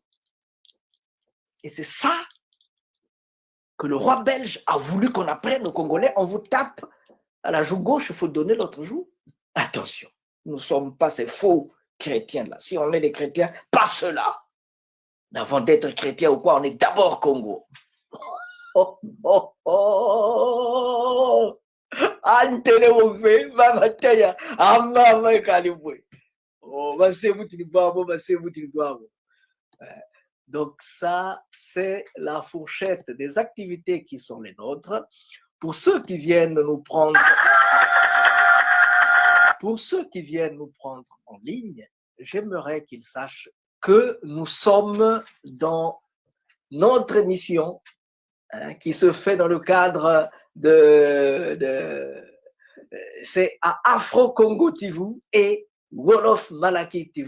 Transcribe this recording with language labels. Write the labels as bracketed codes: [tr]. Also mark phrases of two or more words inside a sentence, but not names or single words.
[fr] Et c'est ça que le roi belge a voulu qu'on apprenne aux Congolais. On vous tape à la joue gauche, il faut donner l'autre jour. Attention, nous ne sommes pas ces faux chrétiens-là. Si on est des chrétiens, pas ceux-là. Avant d'être chrétien ou quoi, on est d'abord Congo. Oh, oh, oh. Antene wove, mama taya, mama kalibwe. Oh, donc ça, c'est la fourchette des activités qui sont les nôtres. Pour ceux qui viennent nous prendre, en ligne, j'aimerais qu'ils sachent que nous sommes dans notre émission qui se fait dans le cadre c'est à Afro-Congo TV et Wolof Malaki TV.